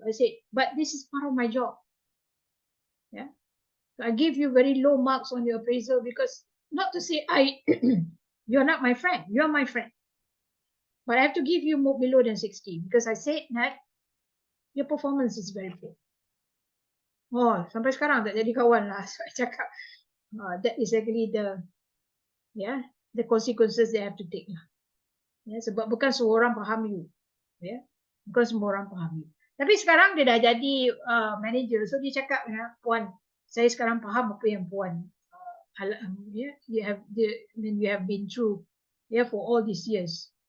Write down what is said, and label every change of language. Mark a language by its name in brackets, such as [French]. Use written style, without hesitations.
[English] I said, but this is part of my job. So I give you very low marks on your appraisal because, not to say I You're not my friend. You're my friend. But I have to give you more below than 60 because I said that your performance is very poor. [Malay] Oh, sampai sekarang tak jadi kawan lah. [English] So I cakap, that is actually the consequences they have to take lah. [Malay] Sebab bukan semua orang faham you. Bukan semua orang faham you. Tapi sekarang dia dah jadi manager. So dia cakap, Puan, saya sekarang faham apa yang Puan you have been through for all these years.